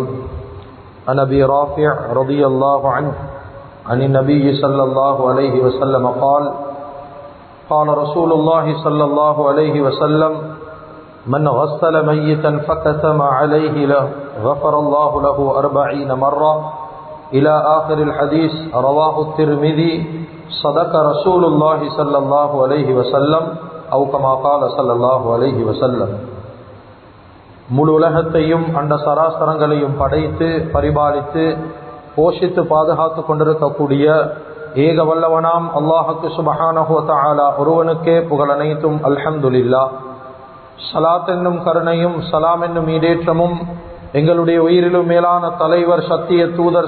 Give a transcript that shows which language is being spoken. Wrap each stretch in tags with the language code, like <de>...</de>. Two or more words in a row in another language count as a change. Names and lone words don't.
<ar>عن أبي رافع رضي الله عنه عن النبي صلى الله عليه وسلم قال قال رسول الله صلى الله عليه وسلم من غسل ميتا فكتم عليه له غفر الله له 40 مرة إلى آخر الحديث رواه الترمذي صدق رسول الله صلى الله عليه وسلم أو كما قال صلى الله عليه وسلم.</ar> <ta>முழு உலகத்தையும் அண்ட சராசரங்களையும் படைத்து பரிபாலித்து போஷித்து பாதுகாத்து கொண்டிருக்கக்கூடிய ஏக வல்லவனாம் அல்லாஹுக்கு</ta> <ar>سبحانه وتعالى</ar> <ta>ஒருவனுக்கே புகழ் அனைத்தும் அல்ஹம்துலில்லாஹ். ஸலாத் என்னும் கருணையும் சலாம் என்னும் ஈடேற்றமும் எங்களுடைய உயிரிலும் மேலான தலைவர் சத்திய தூதர்</ta>